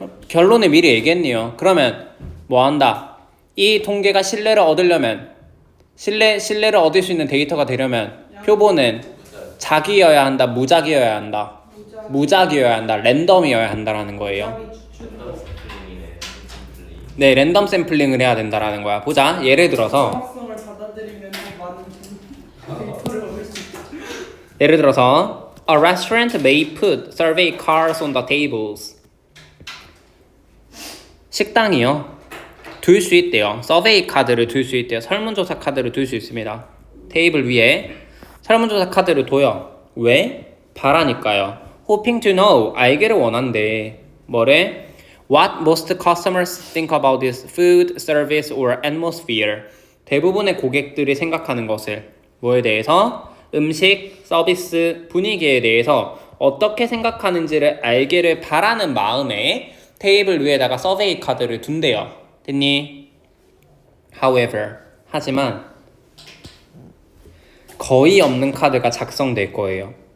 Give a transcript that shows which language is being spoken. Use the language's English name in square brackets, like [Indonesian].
[Korean] 결론을 미리 얘기했네요. 그러면 뭐 한다? 이 통계가 신뢰를 얻으려면 신뢰를 얻을 수 있는 데이터가 되려면 표본은 작이어야 한다, 무작위여야 한다. 무작위여야 한다, 랜덤이어야 한다라는 거예요. 네, 랜덤 샘플링을 해야 된다라는 거야. 보자. 예를 들어서 정확성을 받아들이면 더 많은 데이터를 얻을 수 있죠. 예를 들어서 [English] A restaurant may put survey cards on the tables. [Korean] 식당이요. 둘 수 있대요. 서베이 카드를 둘 수 있대요. 설문조사 카드를 둘 수 있습니다. 테이블 위에 설문조사 카드를 둬요. 왜? 바라니까요. [English] Hoping to know. [Korean] 알기를 원한대. 뭐래? [English] What most customers think about this food, service, or atmosphere. [Korean] 대부분의 고객들이 생각하는 것을 뭐에 대해서? 음식, 서비스, 분위기에 대해서 어떻게 생각하는지를 알기를 바라는 마음에 테이블 위에다가 서베이 카드를 둔대요. 됐니? [English] However, [Korean] 하지만 거의 없는 카드가 작성될 거예요.